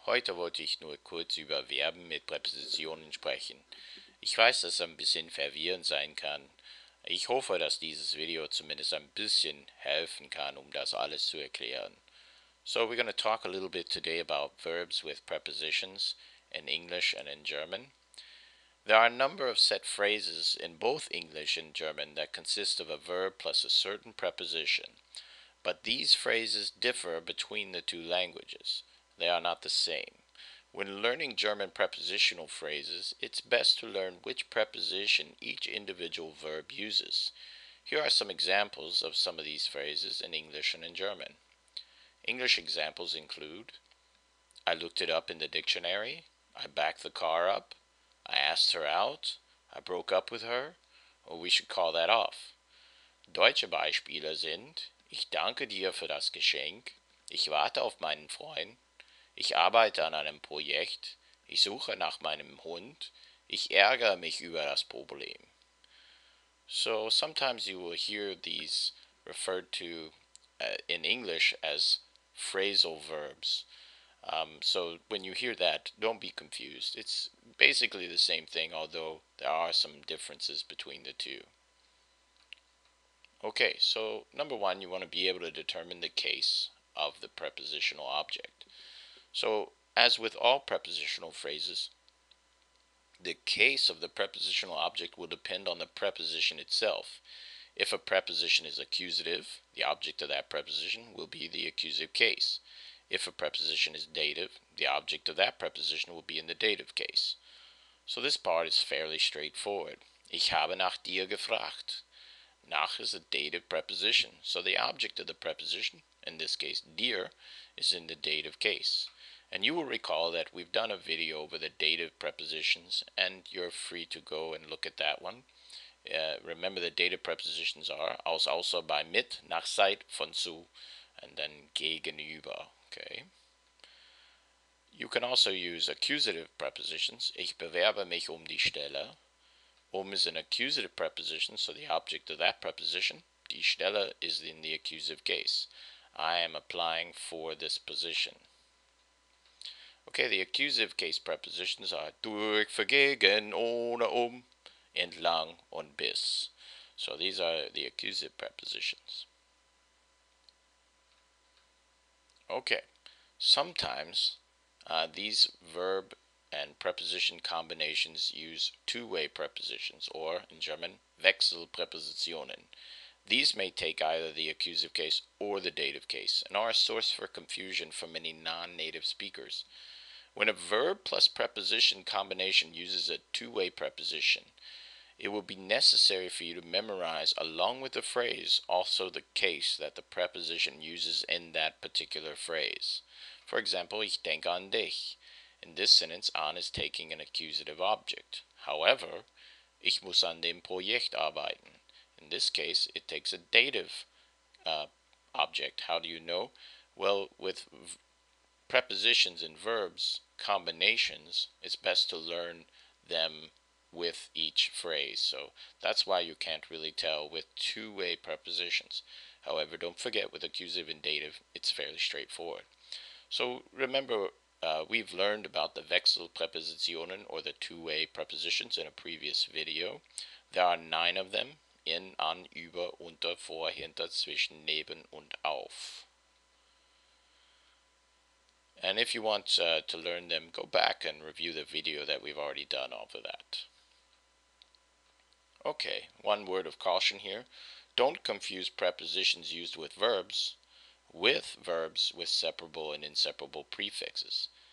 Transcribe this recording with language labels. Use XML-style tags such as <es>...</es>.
<de>Heute wollte ich nur kurz über Verben mit Präpositionen sprechen. Ich weiß, dass es ein bisschen verwirrend sein kann. Ich hoffe, dass dieses Video zumindest ein bisschen helfen kann, um das alles zu erklären.</de> <en>So we're going to talk a little bit today about verbs with prepositions in English and in German. There are a number of set phrases in both English and German that consist of a verb plus a certain preposition. But these phrases differ between the two languages. They are not the same. When learning German prepositional phrases, it's best to learn which preposition each individual verb uses. Here are some examples of some of these phrases in English and in German. English examples include: I looked it up in the dictionary, I backed the car up, I asked her out, I broke up with her, or we should call that off.</en> <de>Deutsche Beispiele sind: Ich danke dir für das Geschenk, ich warte auf meinen Freund, ich arbeite an einem Projekt, ich suche nach meinem Hund, ich ärgere mich über das Problem.</de> <en>So sometimes you will hear these referred to in English as phrasal verbs. So when you hear that, don't be confused. It's basically the same thing, although there are some differences between the two. Okay, so number one, you want to be able to determine the case of the prepositional object. So, as with all prepositional phrases, the case of the prepositional object will depend on the preposition itself. If a preposition is accusative, the object of that preposition will be the accusative case. If a preposition is dative, the object of that preposition will be in the dative case. So this part is fairly straightforward.</en> <de>Ich habe nach dir gefragt.</de> <en>Nach is a dative preposition, so the object of the preposition, in this case dir, is in the dative case. And you will recall that we've done a video over the dative prepositions, and you're free to go and look at that one. Remember, the dative prepositions are aus, außer, bei, mit, nach, seit, von, zu, and then gegenüber. Okay. You can also use accusative prepositions.</en> <de>Ich bewerbe mich die Stelle.</de> <en>Is an accusative preposition, so the object of that preposition, die Stelle, is in the accusative case. I am applying for this position. Okay, the accusative case prepositions are durch, für, gegen, ohne, entlang, und bis. So these are the accusative prepositions. Okay, sometimes these verb and preposition combinations use two-way prepositions, or in German, Wechselpräpositionen. These may take either the accusative case or the dative case, and are a source for confusion for many non-native speakers. When a verb plus preposition combination uses a two-way preposition, it will be necessary for you to memorize, along with the phrase, also the case that the preposition uses in that particular phrase. For example,</en> <de>ich denke an dich.</de> <en>In this sentence, an is taking an accusative object.</en> <de>However, ich muss an dem Projekt arbeiten.</de> <en>In this case, it takes a dative object. How do you know? Well, with prepositions and verbs combinations, it's best to learn them with each phrase. So that's why you can't really tell with two-way prepositions. However, don't forget, with accusative and dative, it's fairly straightforward. So remember, we've learned about the Wechselpräpositionen, or the two-way prepositions, in a previous video. There are 9 of them: in, an, über, unter, vor, hinter, zwischen, neben, und auf. And if you want to learn them, go back and review the video that we've already done over that. Okay, one word of caution here. Don't confuse prepositions used with verbs with separable and inseparable prefixes.</en>